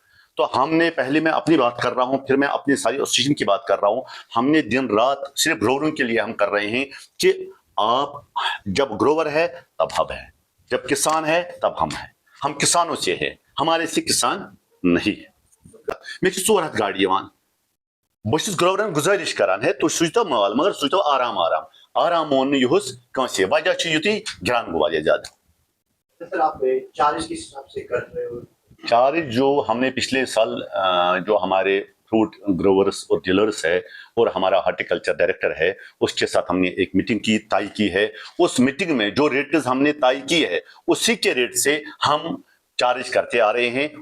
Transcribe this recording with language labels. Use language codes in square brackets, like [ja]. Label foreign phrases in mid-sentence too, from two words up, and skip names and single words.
[ur] تو ہم نے پہلے, میں اپنی بات کر رہا ہوں, پھر میں اپنی ساری ایسوسیشن کی بات کر رہا ہوں, ہم نے دن رات صرف گرووروں کے لیے ہم کر رہے ہیں کہ آپ جب گروور ہے تب ہم ہیں, جب کسان ہے تب ہم ہیں. ہم کسانوں سے ہیں, ہمارے سے کسان نہیں ہے. [ks] میں چھُس 4 ہتھ گاڑی یِوان, بہٕ چھُس گروورن گزٲرِش کران ہے تُہۍ سوٗزتو مال, مگر سوٗزتو آرام آرام. آرام مون نہٕ یِہُس کٲنٛسے, وجہ چھُ یُتُے گران گوٚو واریاہ زیادٕ. [ur] سر آپ چارج کس حساب سے کر رہے ہو؟ چارج جو ہم نے پچھلے سال جو ہمارے [en] fruit growers [ur] اور ڈیلرس ہے اور ہمارا [en] horticulture director [ur] ہے, اس کے ساتھ ہم نے ایک میٹنگ کی, طے کی ہے. اس میٹنگ میں جو ریٹز ہم نے طے کی ہے اسی کے ریٹ سے ہم چارج کرتے آ رہے ہیں.